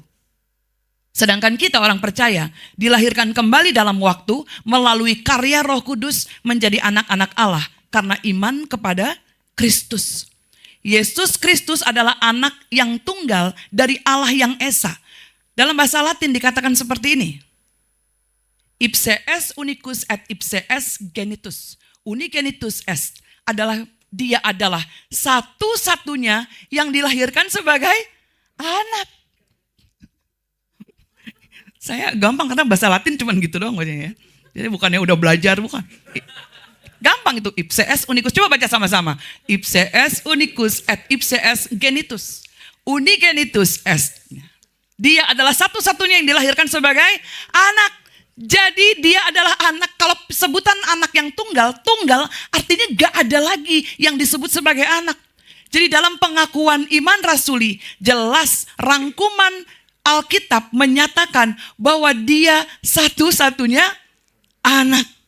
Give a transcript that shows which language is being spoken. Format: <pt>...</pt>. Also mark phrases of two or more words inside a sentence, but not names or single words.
<id>Sedangkan kita orang percaya dilahirkan kembali dalam waktu melalui karya Roh Kudus menjadi anak-anak Allah karena iman kepada Kristus. Yesus Kristus adalah anak yang tunggal dari Allah yang Esa. Dalam bahasa Latin dikatakan seperti ini.</id> <la>Ipse est unicus et ipse est genitus. Unigenitus est</la> <id>adalah dia adalah satu-satunya yang dilahirkan sebagai anak. Saya gampang karena bahasa Latin cuman gitu doang bacanya ya. Jadi bukannya udah belajar, bukan. Gampang itu,</id> <la>ipse est unicus.</la> <id>Coba baca sama-sama.</id> <la>Ipse est unicus et ipse est genitus. Unigenitus est.</la> <id>Dia adalah satu-satunya yang dilahirkan sebagai anak. Jadi dia adalah anak. Kalau sebutan anak yang tunggal artinya gak ada lagi yang disebut sebagai anak. Jadi dalam pengakuan iman rasuli, jelas rangkuman Alkitab menyatakan bahwa dia satu-satunya anak.</id>